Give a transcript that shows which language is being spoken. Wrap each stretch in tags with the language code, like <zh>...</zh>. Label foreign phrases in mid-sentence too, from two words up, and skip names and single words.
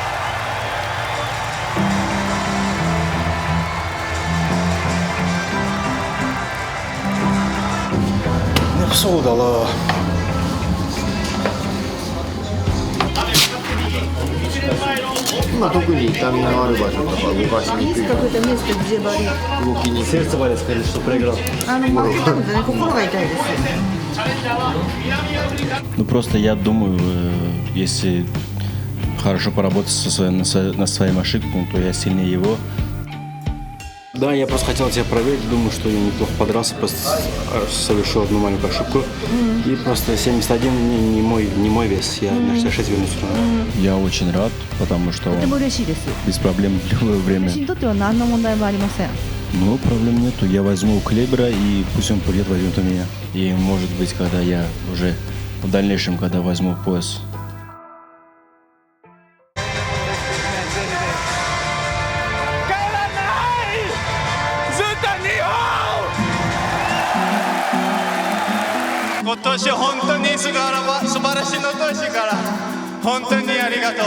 <ja>そうだな、今特に痛みのある場所とか動かしにくい動きに心が痛いです。</ja> <ru>Ну просто я думаю, если хорошо поработать над своим ошибками, то я сильнее его. Да, я просто хотел тебя проверить, думаю, что я неплохо подрался, просто совершил одну маленькую ошибку. И просто 71 не мой вес, я на 66 вернусь. Я очень рад, потому что он без проблем в любое время. Ну, проблем нету, я возьму Клебера и пусть он придет, возьмет у меня. И может быть, когда я уже в дальнейшем, когда возьму пояс.</ru> <ja>今年本当に素晴らしいの年から本当にありがとう。</ja>